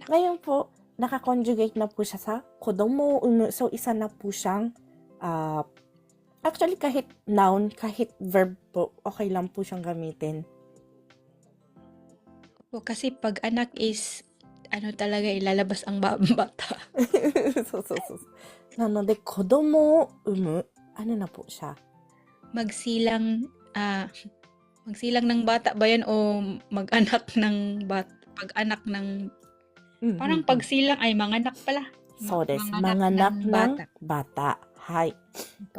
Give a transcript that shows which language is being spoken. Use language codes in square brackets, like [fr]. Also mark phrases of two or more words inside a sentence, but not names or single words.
[tl] Ngayon po, nakakonjugate na po siya sa [ja] 子供産む. [tl] So, isa na po siyang, actually, kahit noun, kahit verb po, okay lang po siyang gamitin. O, kasi pag anak is, talaga ilalabas ang bata. so. [ja] なので、子供を産む。 [tl] ano na po siya? Magsilang ng bata ba yan o mag-anak ng bata? Pag-anak ng, parang pagsilang ay manganak pala. So, manganak ng bata. Hi. Po.